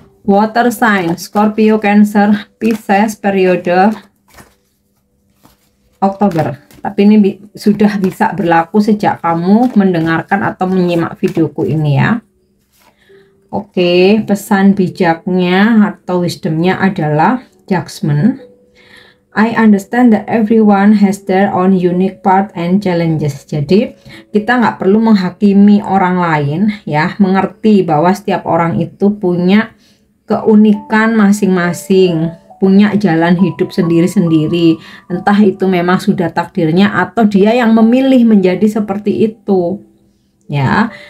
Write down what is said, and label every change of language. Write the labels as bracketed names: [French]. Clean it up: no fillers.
[English] Water sign, Scorpio, Cancer, Pisces periode Oktober. [Indonesian] Tapi ini sudah bisa berlaku sejak kamu mendengarkan atau menyimak videoku ini ya. Oke, pesan bijaknya atau wisdomnya adalah judgment. [English] I understand that everyone has their own unique part and challenges. [Indonesian] Jadi kita nggak perlu menghakimi orang lain ya, mengerti bahwa setiap orang itu punya keunikan masing-masing, punya jalan hidup sendiri-sendiri. Entah itu memang sudah takdirnya atau dia yang memilih menjadi seperti itu ya.